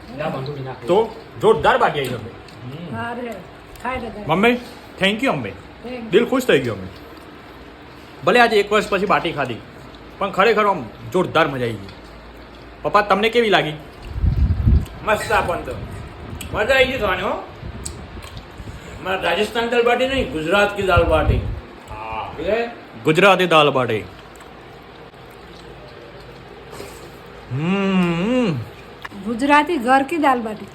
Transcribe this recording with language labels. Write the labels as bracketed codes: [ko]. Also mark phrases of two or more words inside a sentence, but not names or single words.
[gu] તો જોરદાર બાટી આવી છે અમે. મમ્મી [en] thank you [gu] અમે દિલ ખુશ થઈ ગયું અમે. ભલે આજે 1 વર્ષ પછી બાટી ખાધી પણ ખરેખર આમ જોરદાર મજા આવી ગઈ. પપ્પા તમને કેવી લાગી? મસ્ત આપણ તો મજા આવી ગઈ ખાવાની. [hi] હો हमारा राजस्थान दाल बाटी नहीं, गुजरात की दाल बाटी. [gu] ગુજરાતી દાલ બાટી. [hi] गुजराती घर की दाल बाटी.